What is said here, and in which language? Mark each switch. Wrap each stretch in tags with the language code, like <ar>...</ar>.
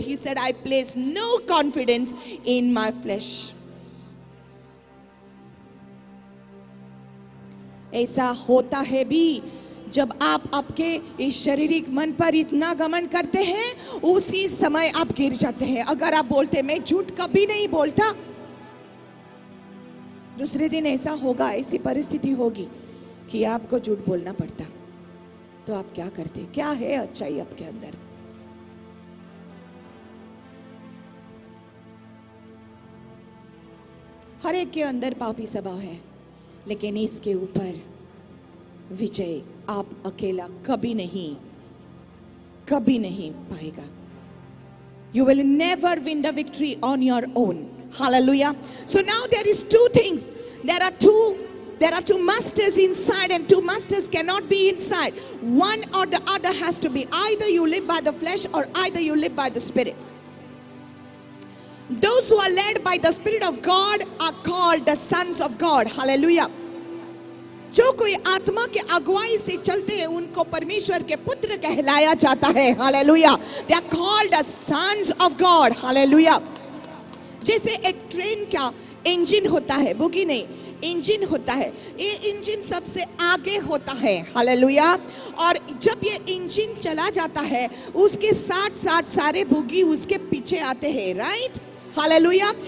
<en>He said, I place no confidence in my flesh.</en> <hi>ऐसा होता है भी जब आप आपके इस शारीरिक मन पर इतना घमंड करते हैं, उसी समय आप गिर जाते हैं। अगर आप बोलते मैं झूठ कभी नहीं बोलता, दूसरे दिन ऐसा होगा, ऐसी परिस्थिति होगी कि आपको झूठ बोलना पड़ता, तो आप क्या करते? क्या है अच्छाई आपके अंदर? हर एक के अंदर पापी स्वभाव है, लेकिन इसके ऊपर विजय आप अकेला कभी नहीं पाएगा।</hi> <en>You will never win the victory on your own. Hallelujah. So now there is two things. There are two masters inside, and two masters cannot be inside. One or the other has to be. Either you live by the flesh or either you live by the Spirit. Those who are led by the Spirit of God are called the sons of God. Hallelujah.</en> <hi>जो कोई आत्मा के अगुवाई से चलते हैं उनको परमेश्वर के पुत्र कहलाया जाता है। Hallelujah.</hi> <en>They are called the sons of God.</en> <hi>Hallelujah. जैसे एक ट्रेन का इंजन होता है, बोगी नहीं, इंजन होता है, ये इंजन सबसे आगे होता है। हालेलुया। और जब ये इंजन चला जाता है, उसके साथ साथ सारे बोगी उसके पीछे आते हैं, राइट? हालेलुया।</hi>